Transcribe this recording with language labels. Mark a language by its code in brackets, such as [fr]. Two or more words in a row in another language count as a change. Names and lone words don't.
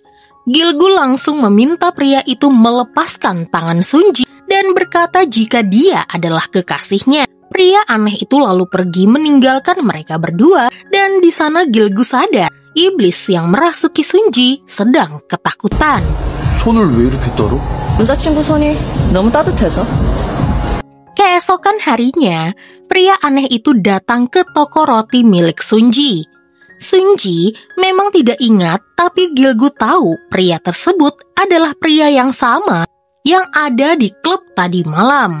[id] Gilgu langsung meminta pria itu melepaskan tangan Sunji dan berkata jika dia adalah kekasihnya. Pria aneh itu lalu pergi meninggalkan mereka berdua dan di sana Gilgu sadar iblis yang merasuki Sunji sedang ketakutan. [ko] 손을 왜 이렇게 떨어? 남자친구 손이 너무 따뜻해서. [id] Keesokan harinya, pria aneh itu datang ke toko roti milik Sunji. Sunji memang tidak ingat, tapi Gilgu tahu pria tersebut adalah pria yang sama yang ada di klub tadi malam.